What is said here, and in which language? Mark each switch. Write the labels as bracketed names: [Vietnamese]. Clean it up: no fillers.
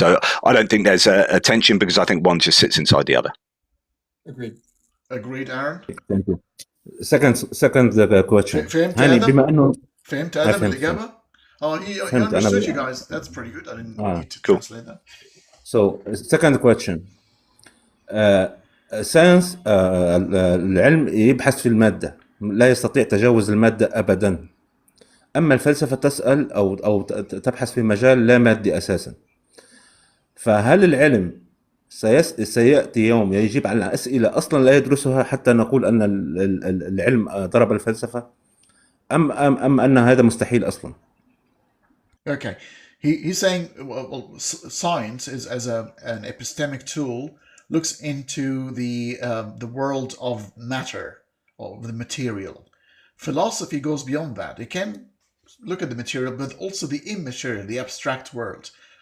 [English] So I don't think there's a tension, because I think one just sits inside the other. Agreed. Agreed, Aaron. Thank you. Second question. [Arabic] فهمت هاني آدم؟ بما إنه فهمت آدم فهمت. الإجابة؟ he فهمت. [English] understood you guys. That's pretty good. I didn't need to cool. translate that. So second question. [Arabic] ساينس العلم يبحث في المادة، لا يستطيع تجاوز المادة أبدا. أما الفلسفة تسأل أو تبحث في مجال لا مادي أساسا. فهل العلم سيأتي يوم يجيب على أسئلة أصلا لا يدرسها حتى نقول أن العلم ضرب الفلسفة، أم أن هذا مستحيل أصلا؟ [English] Okay, he's saying well, science is as an epistemic tool looks into the world of matter, or the material. Philosophy goes beyond that. It can look at the material, but also the immaterial, the abstract world.